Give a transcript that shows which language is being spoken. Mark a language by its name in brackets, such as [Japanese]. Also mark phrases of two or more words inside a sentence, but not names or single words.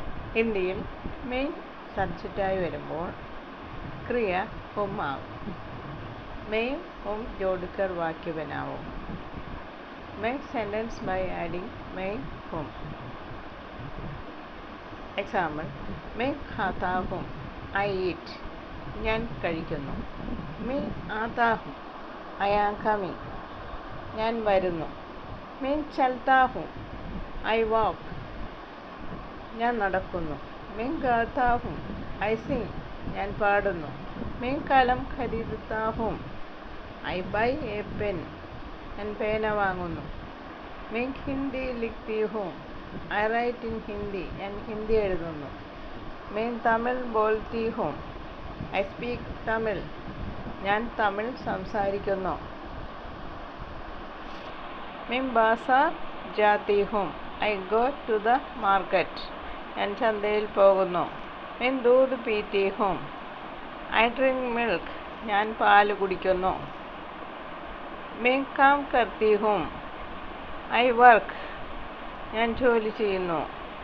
[Malayalam] ഹിന്ദിയിൽ മെയിൻ സബ്ജക്റ്റായി വരുമ്പോൾ ക്രിയ ഹും ആവും. [Hindi] मैं हूँ जोड़कर वाक्य बनाओ. [English] Make sentence by adding [Hindi] मैं हूँ. [English] Example: [Hindi] मैं खाता हूँ. [English] I eat. [Malayalam] ഞാൻ കഴിക്കുന്നു. [Hindi] मैं आता हूँ. [English] I am coming. [Malayalam] ഞാൻ വരുന്നു. [Hindi] मैं चलता हूँ. [English] I walk. [Malayalam] ഞാൻ നടക്കുന്നു. [Hindi] मैं गाता हूँ. [English] I sing. [Malayalam] ഞാൻ പാടുന്നു. [Hindi] मैं कलम खरीदता हूँ. [English] I buy a pen. [Malayalam] ഞാൻ പേന വാങ്ങുന്നു. [Hindi] मैं हिंदी लिखती हूँ. [English] I write in Hindi. [Malayalam] ഞാൻ ഹിന്ദി എഴുതുന്നു. [Hindi] मैं तमिल बोलती हूँ. [English] I speak Tamil. [Malayalam] ഞാൻ തമിഴ് സംസാരിക്കുന്നു. [Hindi] मैं बाजार जाती हूँ. [English] I go to the market. [Malayalam] ഞാൻ ചന്തയിൽ പോകുന്നു. [Hindi] मैं दूध पीती हूँ. [English] I drink milk. [Malayalam] ഞാൻ പാല് കുടിക്കുന്നു. [Hindi] मैं काम करती हूँ. [English] I work. [Malayalam] ഞാൻ ജോലി ചെയ്യുന്നു.